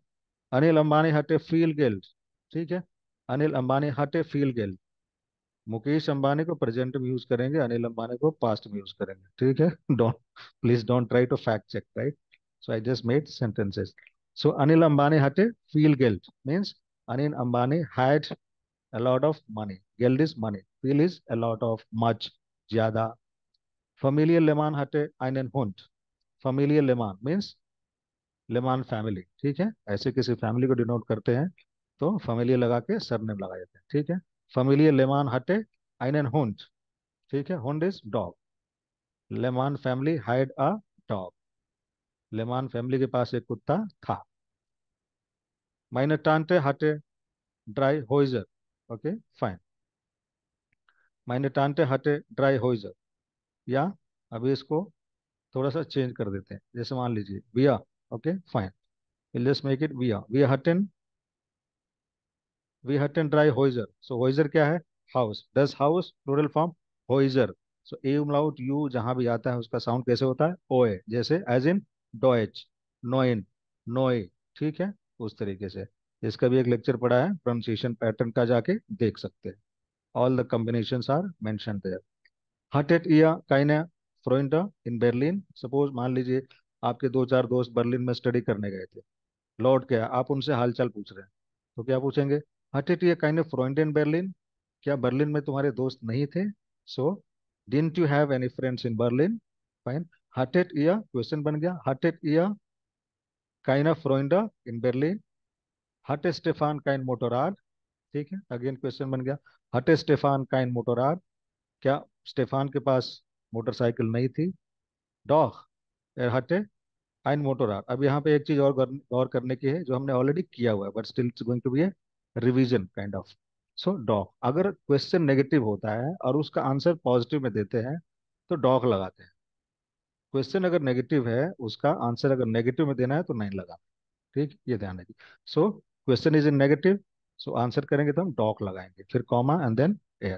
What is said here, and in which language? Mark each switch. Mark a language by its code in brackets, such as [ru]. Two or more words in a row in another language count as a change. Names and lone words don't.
[de] Anil Ambani hatte viel Geld, [hi] ठीक है, [de] Anil Ambani hatte viel Geld. [hi] मुकेश अंबानी को प्रेजेंट में यूज करेंगे, अनिल अंबानी को पास्ट में यूज करेंगे, ठीक है। [en] Don't, please don't try to fact check, right. So I just made sentences. सो [de] Anil Ambani hatte viel Geld [en] means Anil Ambani had a lot of money, geld is money, viel is a lot of, much, [hi] ज्यादा। [de] familiar Lehmann hatte einen Hund, [hi] familiar लेमान मीन्स लेमान फैमिली, ठीक है, ऐसे किसी फैमिली को डिनोट करते हैं तो familiar लगा के सरनेम लगा देते हैं, ठीक है। [de] familiar Lehmann hatte einen Hund, [hi] ठीक है, [en] Hund is dog, Lehmann family had a dog, [hi] लेमान फैमिली के पास एक कुत्ता था, [de] Meine Tante hatte drei Häuser. [en] Okay, fine. [de] Meine Tante hatte drei Häuser. [hi] या अभी इसको थोड़ा सा चेंज कर देते हैं, जैसे मान लीजिए विया. [en] Okay fine. Let's make it [de] wir. Wir hatten drei Häuser. [hi] सो होइजर क्या है? हाउस. [de] das Haus [en] plural form [hi] होइजर. [en] so a Umlaut u [hi] जहां भी आता है उसका साउंड कैसे होता है? ओए. जैसे [en] as in Deutsch, [hi] नोइन, नोए. ठीक है, उस तरीके से. इसका भी एक लेक्चर पड़ा है प्रोनाउंसिएशन पैटर्न का, जाके देख सकते हैं. [en] All the combinations are mention there. [de] hattet ihr keine Freunde in Berlin? [hi] सपोज मान लीजिए आपके दो चार दोस्त बर्लिन में स्टडी करने गए थे, लौट के आए, आप उनसे हालचाल पूछ रहे हैं, तो क्या पूछेंगे? [de] hattet ihr keine Freunde in Berlin? [hi] क्या बर्लिन में तुम्हारे दोस्त नहीं थे? [en] सो didn't you have any friends in Berlin? [hi] फाइन. [de] hattet ihr [hi] क्वेश्चन बन गया. [de] hattet ihr keine Freunde in Berlin? hatte Stefan kein Motorrad? [hi] ठीक है, अगेन क्वेश्चन बन गया. [de] hatte Stefan kein Motorrad? [hi] क्या स्टेफान के पास मोटरसाइकिल नहीं थी? डॉग. [de] er hatte ein Motorrad. [hi] अब यहाँ पे एक चीज और गौर करने की है, जो हमने ऑलरेडी किया हुआ है, [en] But still it's going to be a revision kind of. [hi] सो डॉग, अगर क्वेश्चन नेगेटिव होता है और उसका आंसर पॉजिटिव में देते हैं तो डॉग लगाते हैं. क्वेश्चन अगर नेगेटिव है, उसका आंसर अगर नेगेटिव में देना है तो नहीं लगा. ठीक, ये ध्यान रखिए. [en] So question is in negative, so answer [hi] करेंगे तो हम डॉग लगाएंगे, फिर [en] comma and then [hi] एयर.